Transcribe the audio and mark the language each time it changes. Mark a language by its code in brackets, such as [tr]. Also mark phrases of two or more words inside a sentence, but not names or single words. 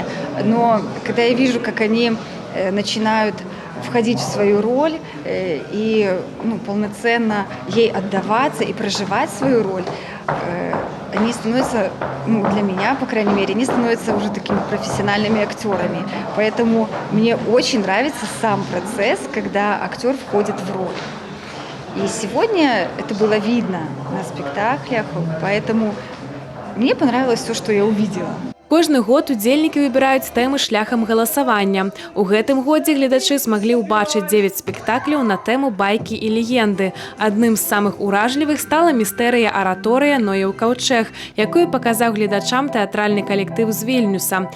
[ru] Но когда я вижу, как они начинают входить в свою роль и полноценно ей отдаваться и проживать свою роль, они становятся, для меня, по крайней мере, они становятся уже такими профессиональными актерами. Поэтому мне очень нравится сам процесс, когда актер входит в роль. И сегодня это было видно на спектаклях, поэтому мне понравилось все, что я увидела. [be] Кожны год удзельнікі выбіраюць тэмы шляхам галасавання. У гэтым годзе гледачы змаглі ўбачыць 9 спектакляў на тэму байкі і легенды. Адным з самых уражлівых стала містэрыя араторыя «Нояў каўчэг», якую паказаў гледачам тэатральны калектыў з Вільнюса.